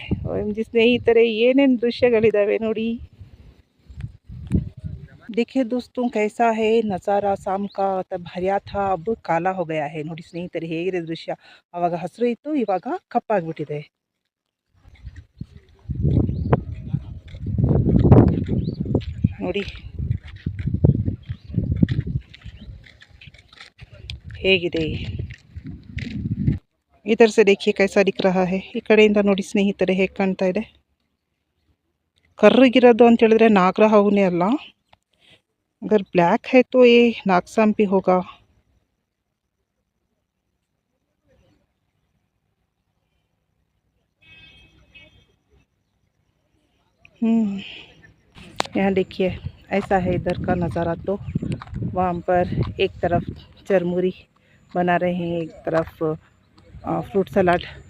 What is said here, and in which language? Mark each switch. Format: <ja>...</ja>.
<kn>OMG ಸ್ನೇಹಿತರೆ, ಏನೇನು ದೃಶ್ಯಗಳಿದ್ದಾವೆ ನೋಡಿ.</kn> <hi>देखिए दोस्तों कैसा है नज़ारा शाम का. तब हरिया था, अब काला हो गया है.</hi> <kn>ನೋಡಿ ಸ್ನೇಹಿತರೆ ಹೇಗಿದೆ ದೃಶ್ಯ. ಆವಾಗ ಹಸಿರು ಇತ್ತು, ಇವಾಗ ಕಪ್ಪಾಗಿಬಿಟ್ಟಿದೆ. ನೋಡಿ ಹೇಗಿದೆ.</kn> <hi>इधर से देखिए कैसा दिख रहा है.</hi> <kn>ಈ ಕಡೆಯಿಂದ ನೋಡಿ ಸ್ನೇಹಿತರೆ ಹೇಗೆ ಕಾಣ್ತಾ ಇದೆ. ಕರ್ರಗಿರೋದು ಅಂತ ಹೇಳಿದ್ರೆ ನಾಗರಹಾವುನೇ ಅಲ್ಲ.</kn> <hi>अगर ब्लैक है तो ये नागसांप भी होगा. यहाँ देखिए ऐसा है इधर का नज़ारा. तो वहाँ पर एक तरफ चरमुरी बना रहे हैं, एक तरफ फ्रूट सलाद</hi>